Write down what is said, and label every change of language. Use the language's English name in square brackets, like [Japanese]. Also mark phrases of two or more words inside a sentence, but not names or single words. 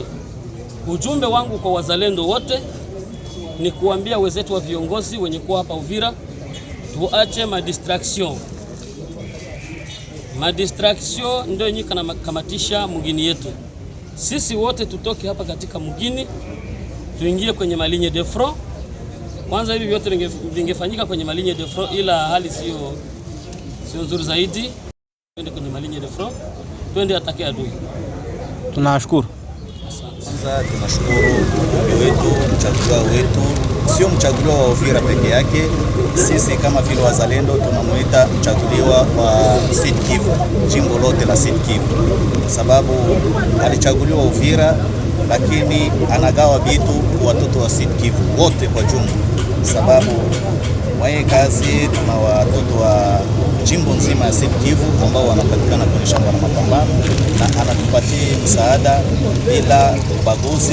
[Swahili] Ujumbe wangu kwa wazalendo wote ni kuambia wenzetu wa viongozi wenye kuwa hapa Uvira, tuache madistraction ndio yenye kamatisha mugini yetu. Sisi wote tutoke hapa katika mugini, tuingie kwenye [French] maligne de front. [Swahili] Kwanza hivi vyote vingefanyika kwenye [French] maligne de front, [Swahili] ila hali sio nzuri zaidi. Twende kwenye [French] maligne de front, [Swahili] twende atake adui. Tunashukuru. Kwanza tunashukuru mbunge wetu, mchaguliwa wetu, sio mchaguliwa wa Uvira peke yake. Sisi kama vile wazalendo tunamuita mchaguliwa wa Sud Kivu, jimbo lote la Sud Kivu, sababu alichaguliwa Uvira, lakini anagawa vitu kwa watoto wa Sud Kivu wote kwa jumla, sababu mwaye kazi tuna watoto wa jimbo nzima ya Sud Kivu ambao wanapatikana kwenye shamba la mapambano, na anatupatia msaada bila ubaguzi.